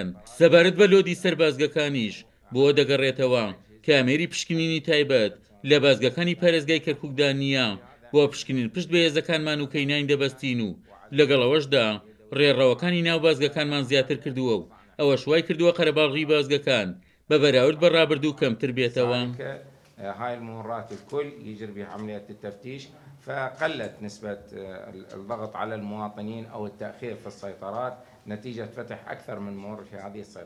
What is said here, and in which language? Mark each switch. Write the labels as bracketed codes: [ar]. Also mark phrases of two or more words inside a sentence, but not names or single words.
[ckb] سەبارەت بە لۆدی سەربازگەکانیش بۆ دەگەڕێتەوە کە ئامێری پشکنینی تایبەت لە بازگەکانی پارێزگای کەرکووکدا نییە بۆ پشکنین پشت بە هێزەکانمان و کەیناین دەبەستین و لەگەڵەوەشدا ڕێڕەوەکانی ناو بازگەکانمان زیاتر کردووە و ئەوە شوای کردووە قەرەباڵغی بازگەکان بە بەراورد بە ڕابردوو کەمتر بێتەوە. [ar] هاي الممرات الكل يجري بها عملية التفتيش، فقلت نسبة الضغط على المواطنين أو التأخير في السيطرات نتيجة فتح أكثر من ممر في هذه السيطرات.